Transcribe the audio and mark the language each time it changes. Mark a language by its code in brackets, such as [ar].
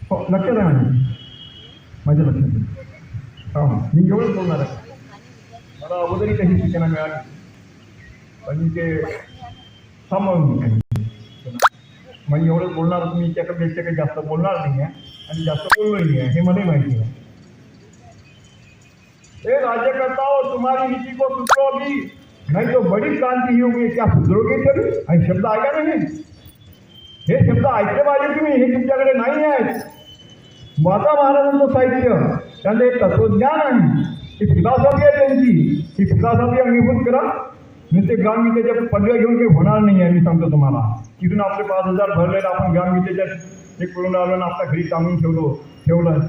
[mr] लक्षात आहे माझ्या लक्षात. मी एवढंच बोलणार आहे. मला अगोदरही काही सूचना मिळाली, पण ते सांभाळून म्हणजे एवढंच बोलणार. तुम्ही त्याच्यापेक्षा काही जास्त बोलणार नाही आहे आणि जास्त बोललोही नाही आहे, हे मलाही माहिती आहे. [hi] हे राज्यकर्ताओं, तुम्हारी नीति को सुधरो अभी, नहीं तो बड़ी क्रांती ही होगी. क्या सुधरोगे [mr] तरी? आणि शब्द ऐका नाही, हे शब्द ऐकले पाहिजे तुम्ही. हे तुमच्याकडे नाही आहेत. माता महाराजांचं साहित्य, त्यांचं एक तत्वज्ञान आहे, ही फिलॉसॉफी आहे त्यांची. ही फिलॉसॉफी अंगीभूत करा. नुसते ग्रामगीतेच्या पदव्या घेऊन काही होणार नाही आहे. मी सांगतो तुम्हाला, तिथून आपले 5,000 भरलेलं आपण ग्रामगीतेच्या हे करून आलो आणि आपल्या घरी काढून ठेवलं.